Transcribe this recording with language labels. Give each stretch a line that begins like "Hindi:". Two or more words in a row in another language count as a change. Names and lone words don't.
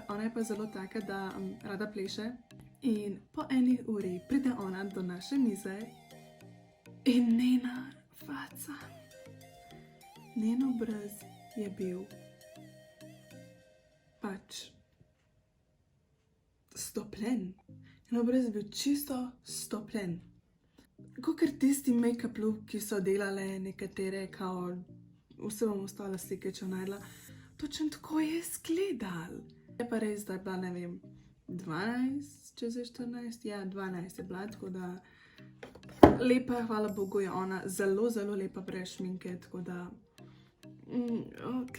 Slovenian: Ona je pa zelo taka, da rada pleše. In po 1 uri pride ona do naše mize in njena faca, njen obraz je bil pač stopljen. Njen obraz je bil čisto stopljen. Kakor tisti make-up look, ki so delale nekatere, kao vse bom ostala slike, če najdla. Točno tako je izgledal. Je pa res, da je bila, ne vem, 12, čez 14, ja, 12 je bila, tako da lepa, hvala Bogu je ona, zelo lepa brez šminke, tako da, ok.